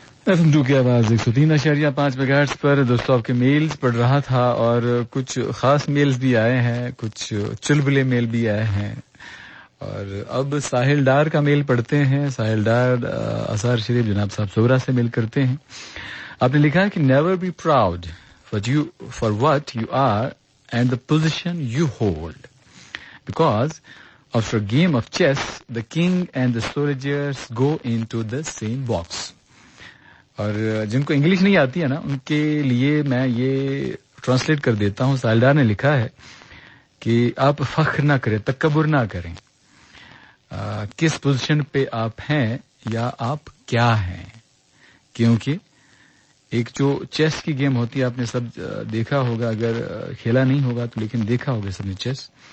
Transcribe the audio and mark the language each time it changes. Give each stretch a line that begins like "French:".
Urdu: FM2 کی آواز 103.5 میگاہرٹز پر دوستوں آپ کے میلز پڑھ رہا تھا، اور کچھ خاص میلز بھی آئے ہیں، کچھ چلبلے میل بھی آئے ہیں. اور اب ساحل ڈار کا میل پڑھتے ہیں. ساحل ڈار اثار شریف جناب صاحب صورہ سے میل کرتے ہیں. آپ نے لکھا ہے کہ
English: Never be proud for what you are and the position you hold, because after a game of chess the king and the soldiers go into the same box.
Urdu: اور جن کو انگلش نہیں آتی ہے نا، ان کے لیے میں یہ ٹرانسلیٹ کر دیتا ہوں. سالدار نے لکھا ہے کہ آپ فخر نہ کریں، تکبر نہ کریں. کس پوزیشن پہ آپ ہیں یا آپ کیا ہیں، کیونکہ ایک جو چیس کی گیم ہوتی ہے، آپ نے سب دیکھا ہوگا، اگر کھیلا نہیں ہوگا تو لیکن دیکھا ہوگا سب نے چیس.